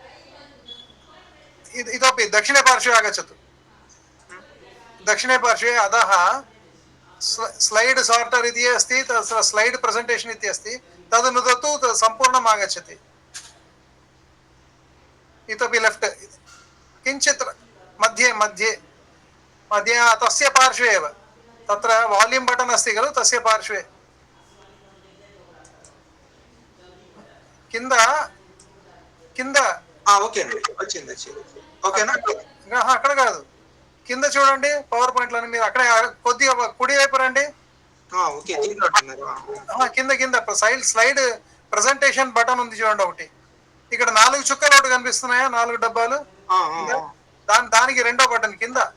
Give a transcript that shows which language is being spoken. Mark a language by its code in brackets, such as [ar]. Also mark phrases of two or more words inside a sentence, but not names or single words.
[sa] इतोपि दक्षिणे पार्श्वे आगच्छतु दक्षिणे पार्श्वे अधः [en] slide sorter [sa] इति अस्ति तत्र [en] slide presentation [sa] इति अस्ति तद् नुदतु सम्पूर्णम् आगच्छति इतोपि लेफ्ट् किञ्चित् मध्ये मध्ये मध्ये तस्य पार्श्वे एव तत्र [en] volume button [sa] अस्ति खलु तस्य पार्श्वे [te] కింద కింద ఓకే అండి వచ్చింది ఓకేనా అక్కడ కాదు కింద చూడండి పవర్ పాయింట్ లోని మీరు అక్కడ కొద్దిగా కుడి వైపు రండి ఓకే దీంట్లో కింద కింద [en] slide presentation button [te] ఉంది చూడండి ఒకటి ఇక్కడ 4 చుక్కలు ఒకటి కనిపిస్తున్నాయా 4 డబ్బాలు దానికి రెండో బటన్ కింద